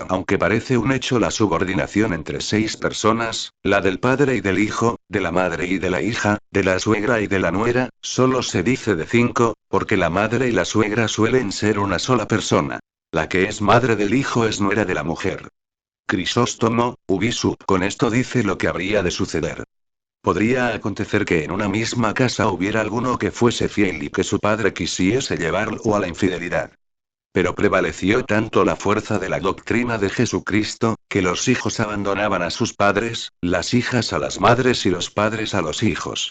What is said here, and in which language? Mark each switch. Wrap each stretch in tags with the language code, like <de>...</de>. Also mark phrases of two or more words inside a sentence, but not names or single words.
<es>Aunque parece un hecho la subordinación entre 6 personas, la del padre y del hijo, de la madre y de la hija, de la suegra y de la nuera, solo se dice de 5, porque la madre y la suegra suelen ser una sola persona. La que es madre del hijo es nuera de la mujer.</es> <la>Crisóstomo, ubi sub.</la> <es>Con esto dice lo que habría de suceder. Podría acontecer que en una misma casa hubiera alguno que fuese fiel y que su padre quisiese llevarlo a la infidelidad. Pero prevaleció tanto la fuerza de la doctrina de Jesucristo, que los hijos abandonaban a sus padres, las hijas a las madres y los padres a los hijos.</es>